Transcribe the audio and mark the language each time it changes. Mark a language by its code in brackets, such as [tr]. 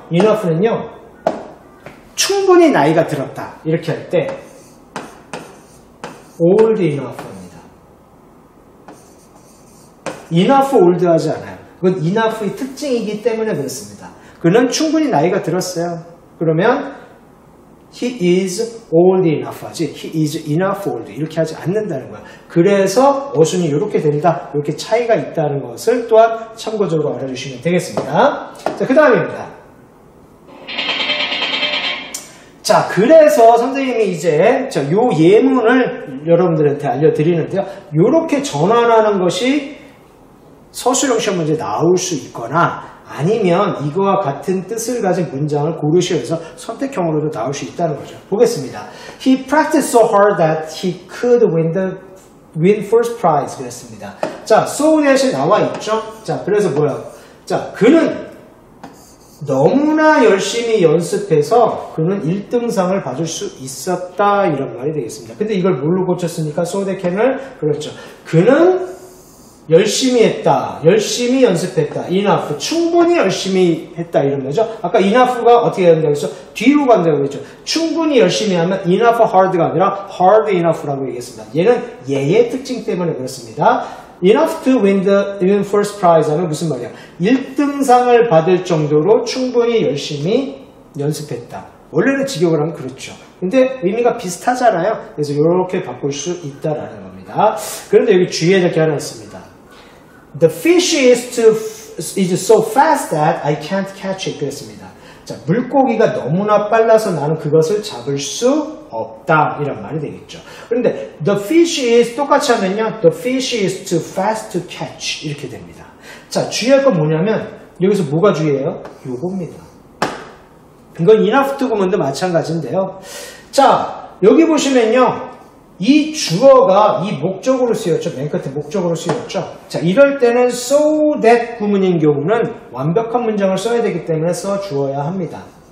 [ko] enough는요. 충분히 나이가 들었다. 이렇게 할 때 [en] old enough [ko] 합니다. [en] enough old [ko] 하지 않아요. 그건 enough의 특징이기 때문에 그렇습니다. 그는 충분히 나이가 들었어요. 그러면 [en] he is old enough [ko] 하지 [en] he is enough old [ko] 이렇게 하지 않는다는 거야. 그래서 어순이 이렇게 된다. 이렇게 차이가 있다는 것을 또한 참고적으로 알아주시면 되겠습니다. 자, 그 다음입니다. 자, 그래서 선생님이 이제 요 예문을 여러분들한테 알려드리는데요. 요렇게 전환하는 것이 서술형 시험 문제에 나올 수 있거나 아니면 이거와 같은 뜻을 가진 문장을 고르시오 해서 선택형으로도 나올 수 있다는 거죠. 보겠습니다. [en] He practiced so hard that he could win first prize [ko] 그랬습니다. 자, so that이 나와 있죠. 자, 그래서 뭐야? 자, 그는 너무나 열심히 연습해서 그는 1등상을 받을 수 있었다 이런 말이 되겠습니다. 근데 이걸 뭘로 고쳤습니까? so that can을 그렇죠. 그는 열심히 했다. 열심히 연습했다. enough. 충분히 열심히 했다. 이런 거죠. 아까 enough가 어떻게 된다고 했죠? 뒤로 간다고 했죠. 충분히 열심히 하면 [en] enough hard [ko] 가 아니라 [en] hard enough [ko] 라고 얘기했습니다. 얘는 얘의 특징 때문에 그렇습니다. [en] enough to win first prize [ko] 하면 무슨 말이야? 1등상을 받을 정도로 충분히 열심히 연습했다. 원래는 직역을 하면 그렇죠. 근데 의미가 비슷하잖아요. 그래서 이렇게 바꿀 수 있다라는 겁니다. 그런데 여기 주의해야 될 게 하나 있습니다. [en] The fish is so fast that I can't catch it. [ko] 그랬습니다. 자, 물고기가 너무나 빨라서 나는 그것을 잡을 수 없다. 이런 말이 되겠죠. 그런데 [en] the fish is [ko] 똑같이 하면요. [en] The fish is too fast to catch. [ko] 이렇게 됩니다. 자, 주의할 건 뭐냐면 여기서 뭐가 주의해요? 요겁니다. 이건 enough to 구문도 마찬가지인데요. 자, 여기 보시면요. 이 주어가 이 목적으로 쓰였죠. 맨 끝에 목적으로 쓰였죠. 자, 이럴 때는 so that 구문인 경우는 완벽한 문장을 써야 되기 때문에 써주어야 합니다.